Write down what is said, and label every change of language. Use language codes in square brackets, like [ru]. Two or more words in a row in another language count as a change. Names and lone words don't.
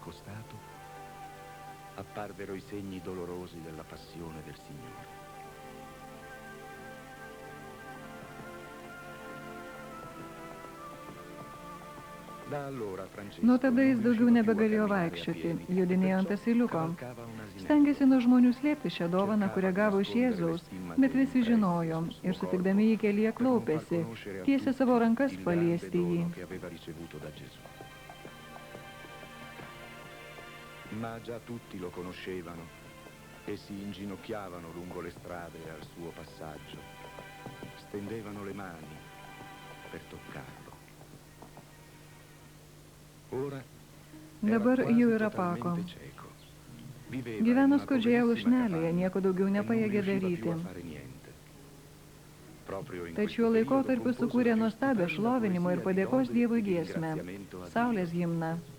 [it] Apparvero I segni dolorosi della passione del Signore. [lt] Nuo tada jis daugiau nebegalėjo vaikščioti, judinėjo ant asiliuko. Stengėsi nuo žmonių slėpti šią dovaną, kurią gavo iš Jėzaus, bet visi žinojo ir sutikdami jį kelyje klaupėsi, tiesė savo rankas paliesti jį. [it] Ma già tutti lo conoscevano e si inginocchiavano lungo le strade al suo passaggio. Stendevano le mani per toccarlo. [lt] Dabar jau yra pako. Gyveno skurdžioje lušnelėje, nieko daugiau nepajėgė daryti. Tačiau laikotarpiu sukūrė nuostabią šlovinimo ir padėkos Dievui giesmę, Saulės himną.